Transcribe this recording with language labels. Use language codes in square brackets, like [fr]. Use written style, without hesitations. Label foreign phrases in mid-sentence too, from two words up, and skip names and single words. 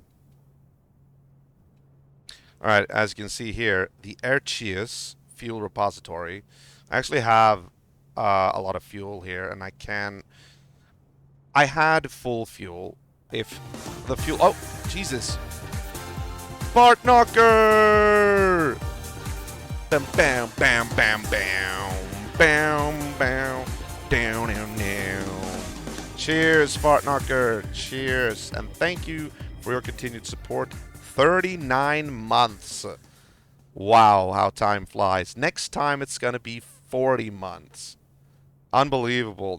[en] All right, as you can see here, the Airchius fuel repository. I actually have a lot of fuel here, and I had full fuel. If the fuel, oh Jesus, Fart Knocker! Bam, bam, bam, bam, bam, bam, bam, down, down, down. Cheers, Fart Knocker. Cheers, and thank you for your continued support. 39 months. Wow, how time flies. Next time it's gonna be 40 months. Unbelievable.